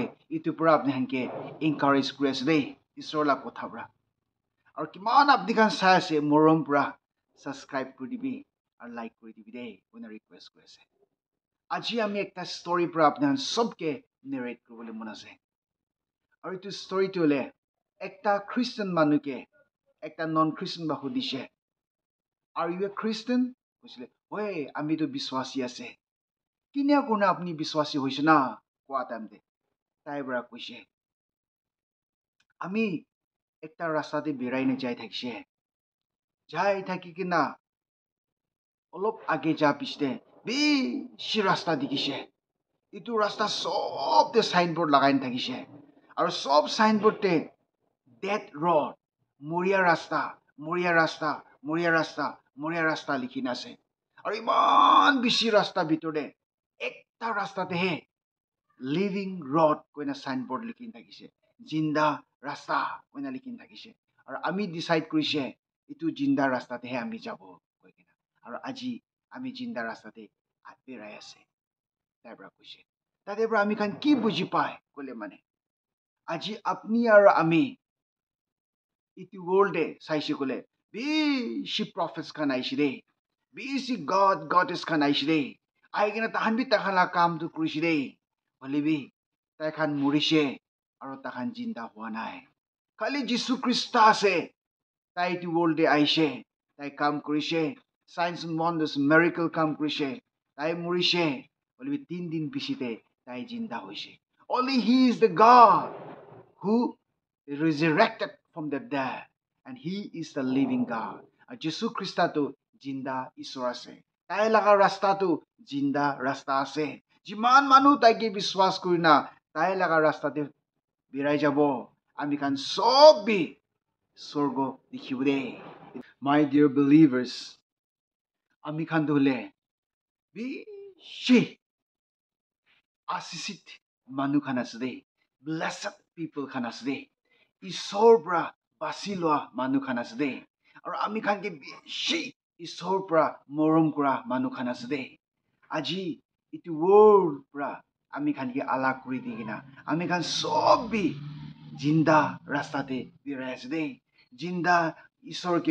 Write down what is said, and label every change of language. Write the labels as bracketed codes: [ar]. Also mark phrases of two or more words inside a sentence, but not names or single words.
[nag] itu pura apni khan ke encourage kuri ase dei isor la kotha bra aru kiman apni khan sai ase morom pura subscribe kuri dibi aru like kuri dibi dei una request kuri ase aji ami ekta story pura apni khan sobke narrate kuribole mon ase aru itu story to le ekta Christian manuke ekta non Christian ba hudishe [en] are you a Christian [nag] kosile hoy ami to biswasi ase kinia kuna apni biswasi hoise na kwa time de tai bra koise ami ekta rasta de birai ne jai thakse jai thaki kina olop age ja piste bishi rasta dikise itu rasta sob te signboard lagai thakise aru sob signboard te [en] death road [nag] moria rasta moria rasta moria rasta moria rasta likhina ase aru iman bishi rasta bitore ekta rasta te he [en] living road [nag] koina signboard likhin thakise jinda rasta koina likhin thakise aru ami decide kurise itu jinda rasta te he ami jabo koikina aru aji ami jinda rasta te apirai ase tabra kuise tade bra ami khan ki buji pai kole mane aji apni aru ami itu world de saise kole bishi prophets khan aise de bishi goddess khan aise de aigena tahan bi takhala kam tu kurise de bolibi tai khan murise aru takhan jinda hua nai khali jisu krista ase tai tu world de aise tai kam kurise [en] signs and wonders miracle [nag] kam kurise tai murise bolibi 3 din pisite tai jinda hoise [en] only he is the God who resurrected from the dead and he is the living God [nag] jisu krista tu jinda ishwar ase tai laga rasta tu jinda rasta ase jiman manu tai ke biswas kurina tai laga rasta te birai jabo ami kan sob bi sorgo dikhibre [en] my dear believers [nag] ami kan dole bishi asisit manu kan ase [en] blessed people [nag] kan ase isor bra basilwa manu kan ase aru ami kan ke bishi isor bra morom kura manu kan ase aji itu world bra ami kan ke alag kuri digina ami kan sob bi jinda rasta te birai ase jinda isor ke